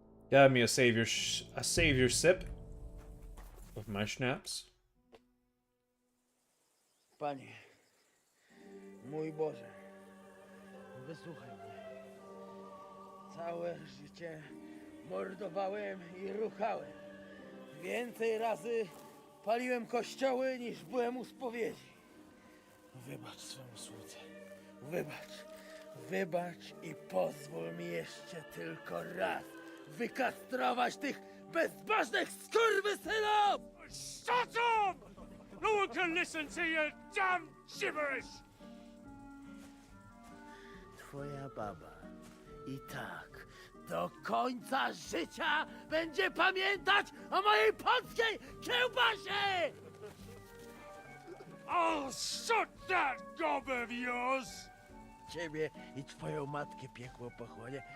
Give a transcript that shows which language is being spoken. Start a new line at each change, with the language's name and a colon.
English: Got me a savior sip of my schnapps.
Polish: Panie, mój Boże, wysłuchaj mnie. Całe życie mordowałem i ruchałem. Więcej razy paliłem kościoły niż byłem u spowiedzi. Wybacz swemu słudze. Wybacz. Wybacz i pozwól mi jeszcze tylko raz wykastrować tych bezbożnych skurwysynów!
English: Shut up! No one can listen to your damn gibberish!
Polish: Twoja baba i tak do końca życia będzie pamiętać o mojej polskiej kiełbasie!
English: I'll shut that gob of yours!
Polish: Ciebie i twoją matkę piekło pochłonie.